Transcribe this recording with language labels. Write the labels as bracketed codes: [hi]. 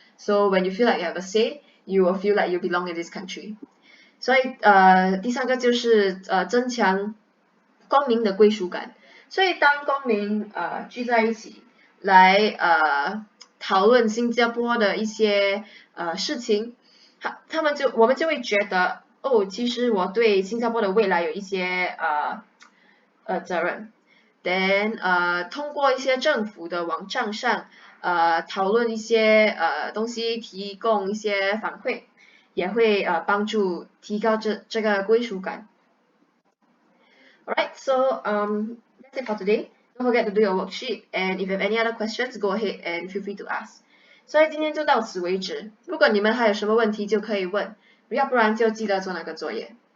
[en] So when you feel like you have a say, you will feel like you belong in this country. [zh] 所以第三个就是增强公民的归属感。所以当公民聚在一起来讨论新加坡的一些事情，我们就会觉得哦，其实我对新加坡的未来有一些责任。 Then 通过一些政府的网站上讨论一些东西，提供一些反馈，也会帮助提高这个归属感。 [en] Alright, so that's it for today. Don't forget to do your worksheet, and if you have any other questions, go ahead and feel free to ask. [zh] 所以今天就到此为止。如果你们还有什么问题，就可以问，要不然就记得做那个作业。